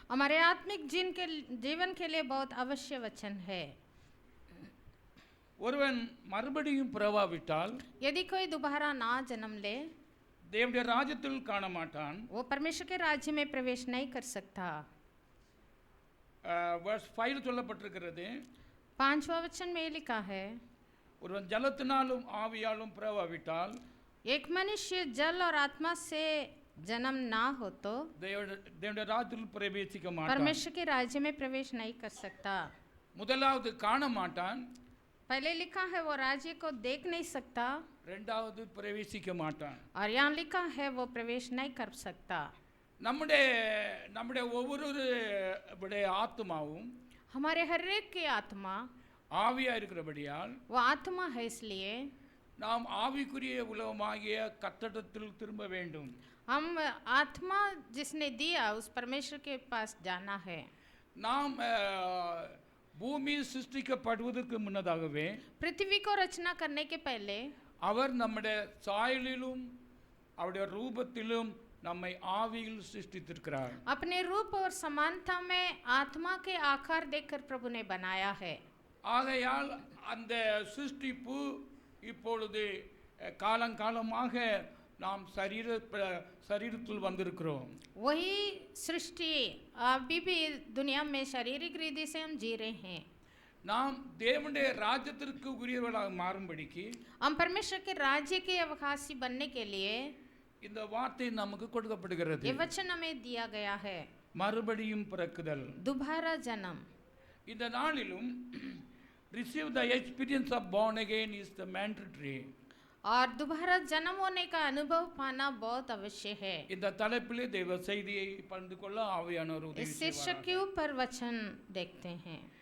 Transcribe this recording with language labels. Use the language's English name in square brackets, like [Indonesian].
[Hindi] हमारे आत्मिक जीवन के लिए बहुत अवश्य वचन है. [Tamil] ஒருவன் மறுபடியும் பிறவாவிட்டால் [Hindi] यदि कोई दोबारा ना जन्म ले [Tamil] தேவனுடைய ராஜ்யத்தில் காண மாட்டான். [Hindi] वो परमेश्वर के राज्य में प्रवेश नहीं कर सकता. [Tamil] verse 5 சொல்லப்பட்டிருக்கிறது. [Hindi] 5वां वचन में लिखा है, [Tamil] ஒருவன் ஜலத்தினாலும் ஆவியாலும் பிறவாவிட்டால் [Hindi] एक मनुष्य जल और आत्मा से जन्म ना हो तो [Tamil] தேவனுடைய ராஜ்யத்தில் பிரவேசிக்க மாட்டான். [Hindi] परमेश्वर के राज्य में प्रवेश नहीं कर सकता. [Tamil] முதலாவது காண மாட்டான். [Hindi] पहले लिखा है वो राज्य को देख नहीं सकता. [Tamil] இரண்டாவது பிரவேசிக்க மாட்டான். [Hindi] और यहाँ लिखा है वो प्रवेश नहीं कर सकता. [Tamil] நம்முடைய ஒவ்வொருடைய ஆத்மாவும் [Hindi] हमारे हर एक की आत्मा [Tamil] ஆவியா இருக்கிறபடியால் [Hindi] वो आत्मा है, इसलिए [Tamil] நாம் ஆவிக்குரிய உலகமாகிய கட்டடத்தில் திரும்ப வேண்டும். [Hindi] हम आत्मा जिसने दिया उस परमेश्वर के पास जाना है. [Tamil] நாம் பூமி சிருஷ்டிக்கப்படுவதற்கு முன்னதாகவே [Hindi] पृथ्वी को रचना करने के पहले [Tamil] அவர் நம்முடைய சாயலிலும் அவருடைய ரூபத்திலும் நம்மை ஆவியில் சிருஷ்டித்திருக்கிறார். [Hindi] अपने रूप और समानता में आत्मा के आकार देखकर प्रभु ने बनाया है. [Tamil] ஆகையால் அந்த சிருஷ்டிப்பு இப்பொழுது காலங்காலமாக நாம் शरीरத்தில் வந்திருக்கிறோம். [Hindi] वही सृष्टि अभी भी दुनिया में शारीरिक रीति से हम जी रहे हैं. [Tamil] நாம் தேவனுடைய ராஜ்யத்திற்கு உரியவர்களாக மாறும்படிக்கு [Hindi] हम परमेश्वर के राज्य के अवकाशी बनने के लिए [Tamil] இந்த வார்த்தை நமக்கு கொடுக்கப்படுகிறது. [Hindi] ये वचन हमें दिया गया है. [Tamil] மறுபடியும் பிறக்குதல். [Hindi] दोबारा जन्म. [Tamil] இந்த நாளிலும் [English] receive the experience of born again is the mandatory. [Hindi] और दोबारा जन्म होने का अनुभव पाना बहुत अवश्य है. [Tamil] இந்த தலைப்பிலே தேவ செய்தியை பகிர்ந்து கொள்ள ஆவியானவர் உதவி [Hindi] इस शीर्षक के ऊपर वचन देखते हैं.